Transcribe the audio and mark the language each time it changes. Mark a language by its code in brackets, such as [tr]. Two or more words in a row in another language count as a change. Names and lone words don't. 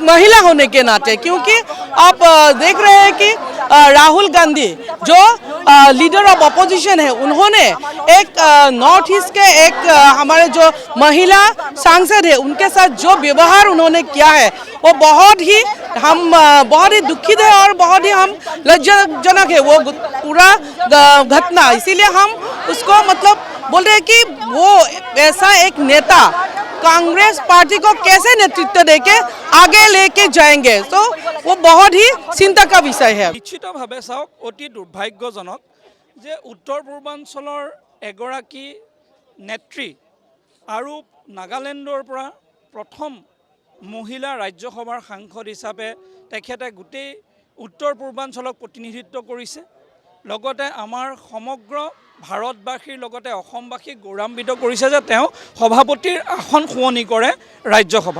[hi] महिला होने के नाते, क्योंकि आप देख रहे हैं कि राहुल गांधी जो [en] leader of opposition [hi] है, उन्होंने एक [en] north east [hi] के एक हमारे जो महिला सांसद है उनके साथ जो व्यवहार उन्होंने किया है वो बहुत ही दुखित है और बहुत ही हम लज्जाजनक है वो पूरा घटना। इसीलिए हम उसको मतलब बोल रहे हैं कि वो ऐसा एक नेता कांग्रेस पार्टी को कैसे नेतृत्व देके आगे लेके जाएंगे, तो वो बहुत ही चिंता का विषय है। [as] निश्चितभाৱে চাওক অতি দুৰ্ভাগ্যজনক যে উত্তৰ পূৰ্বাঞ্চলৰ এগৰাকী নেত্ৰী আৰু নাগালেণ্ডৰ পৰা প্ৰথম মহিলা ৰাজ্যসভাৰ সাংসদ হিচাপে তেখেতে গোটেই উত্তৰ পূৰ্বাঞ্চলক প্ৰতিনিধিত্ব কৰিছে, লগতে আমাৰ সমগ্ৰ ভাৰতবাসীৰ লগতে অসমবাসীক গৌৰৱান্বিত কৰিছে যে তেওঁ সভাপতিৰ আসন শুৱনি কৰে ৰাজ্যসভাত।